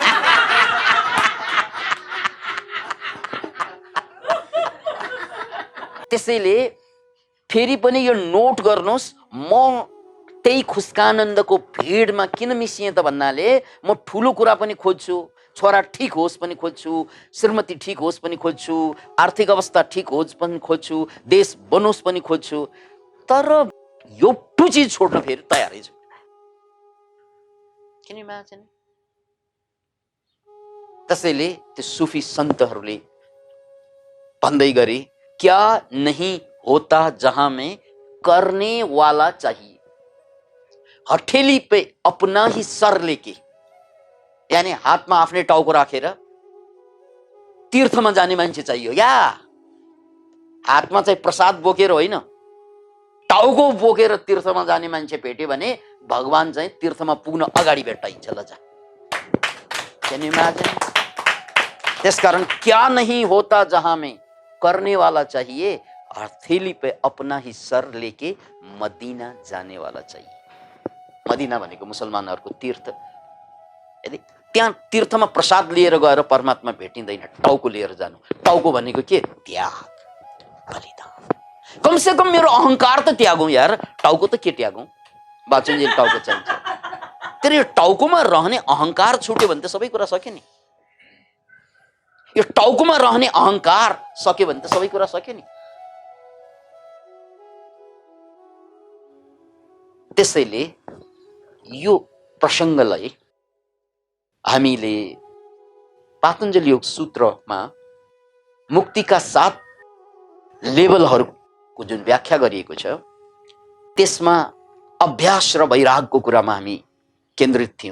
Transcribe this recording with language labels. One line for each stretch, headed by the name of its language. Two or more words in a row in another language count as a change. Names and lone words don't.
Nepali: त्यसैले फेरि पनि यो नोट गर्नुहोस्, म त्यही खुस्कानन्दको भिडमा किन मिसिएँ त भन्नाले म ठुलो कुरा पनि खोज्छु, छोरा ठिक होस् पनि खोज्छु, श्रीमती ठिक होस् पनि खोज्छु, आर्थिक अवस्था ठिक होस् पनि खोज्छु, देश बनोस् पनि खोज्छु, तर यो चिज छोड्न फेरि तयारै छु।
English: Can you imagine?
Nepali: त्यसैले त्यो सुफी सन्तहरूले भन्दै गरे,
Hindi: क्या नहीं होता जहां में करने वाला चाहिए, हथेली पे अपना ही सर लेके, यानी
Nepali: हातमा आफ्नै टाउको राखेर तीर्थमा जाने मान्छे चाहियो। या हातमा चाहिँ प्रसाद बोकेर होइन, टाउको बोकेर तीर्थमा जाने मान्छे भेट्यो भने भगवान चाहिँ तीर्थमा पुग्न अगाडि भेट्टाइन्छ। ल जा।
English: Can you imagine?
Hindi: त्यसकारण क्या नहीं होता जहां में करने वाला चाहिए, हथेली पे अपना ही सर लेके मदीना जाने वाला चाहिए।
Nepali: मदीना भनेको मुसलमानहरूको तीर्थ। यदि त्यहाँ तीर्थमा प्रसाद लिएर गएर परमात्मा भेटिँदैन, टाउको लिएर जानु। टाउको भनेको के? त्याग, बलिदान।
Hindi: कम से कम
Nepali: मेरो अहंकार त त्यागौं यार, टाउको त के त्यागौं? बाँचुन्जेल टाउको चाहिन्छ। तर यो टाउकोमा रहने अहंकार छुट्यो भने त सबै कुरा सक्यो नि। यो टाउकोमा रहने अहंकार सक्यो भने त सबै कुरा सक्यो नि। त्यसैले यो प्रसङ्गलाई हामीले पातञ्जलि योग सूत्रमा मुक्तिका 7 लेभलहरूको जुन व्याख्या गरिएको छ, त्यसमा अभ्यास र वैरागको कुरामा हामी केन्द्रित थियौं।